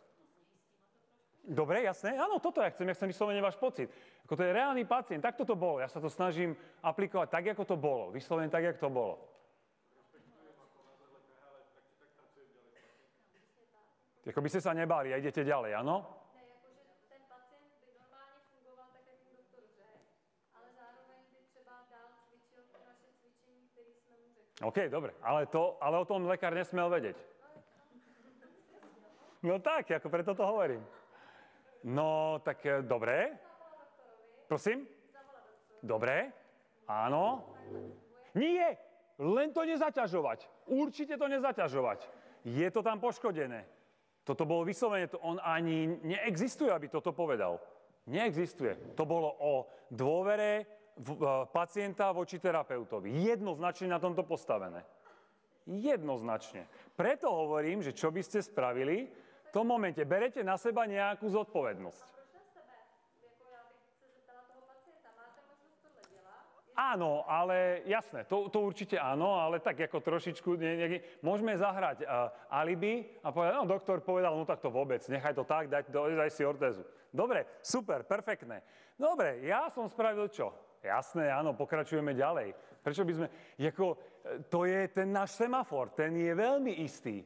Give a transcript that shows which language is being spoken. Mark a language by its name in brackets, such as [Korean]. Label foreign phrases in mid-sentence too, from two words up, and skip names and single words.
[Slovak] Dobre, jasné? Áno, toto ja chcem vyslovene váš pocit. Ako to je reálny pacient, tak toto bolo. Ja sa to snažím aplikovať tak, ako to bolo. Vyslovene tak, ako to bolo. Ako by ste sa nebáli a idete ďalej, áno? [Czech] Ne, jakože ten pacient by normálně fungoval tak, jak jim doktor řekl, ale zároveň by třeba dál cvičil ty naše cvičení, které jsme mu řekli. [Slovak] OK, dobre, ale o tom lekár nesmel vedieť. No tak, ako preto to hovorím. No, tak dobre. Prosím? Dobre. Áno. Nie, len to nezaťažovať. Určite to nezaťažovať. Je to tam poškodené. Toto bolo vyslovene, on ani neexistuje, aby toto povedal. Neexistuje. To bolo o dôvere pacienta voči terapeutovi. Jednoznačne na tomto postavené. Jednoznačne. Preto hovorím, že čo by ste spravili, v tom momente berete na seba nejakú zodpovednosť. [Czech] Proč na sebe? Jako já bych se zeptala toho pacienta, máte možnost tohle dělat? [Slovak] Áno, ale jasné, to určite áno, ale tak ako trošičku, môžeme zahrať alibi a povedať, no doktor povedal, no tak to vôbec, nechaj to tak, daj si ortézu. Dobre, super, perfektné. Dobre, ja som spravil čo? Jasné, áno, pokračujeme ďalej. Prečo by sme, to je ten náš semafor, ten je veľmi istý.